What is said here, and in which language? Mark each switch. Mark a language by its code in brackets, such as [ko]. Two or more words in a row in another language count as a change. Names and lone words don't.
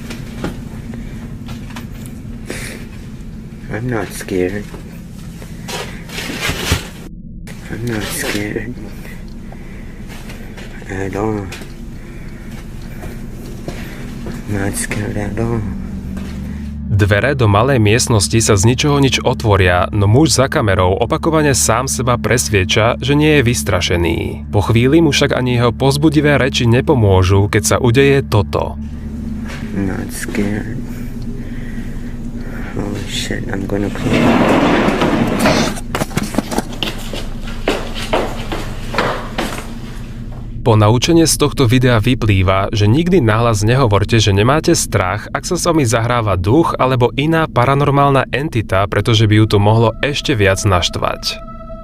[en] I'm not scared. I'm not scared at all. I'm not scared at all. [sk] Dvere do malej miestnosti sa z ničoho nič otvoria, no muž za kamerou opakovane sám seba presviedča, že nie je vystrašený. Po chvíli mu však ani jeho povzbudivé reči nepomôžu, keď sa udeje toto. [en] I'm not scared. Holy shit, I'm gonna close. [sk] Ponaučenie z tohto videa vyplýva, že nikdy nahlas nehovorte, že nemáte strach, ak sa s vami zahráva duch alebo iná paranormálna entita, pretože by ju to mohlo ešte viac naštvať.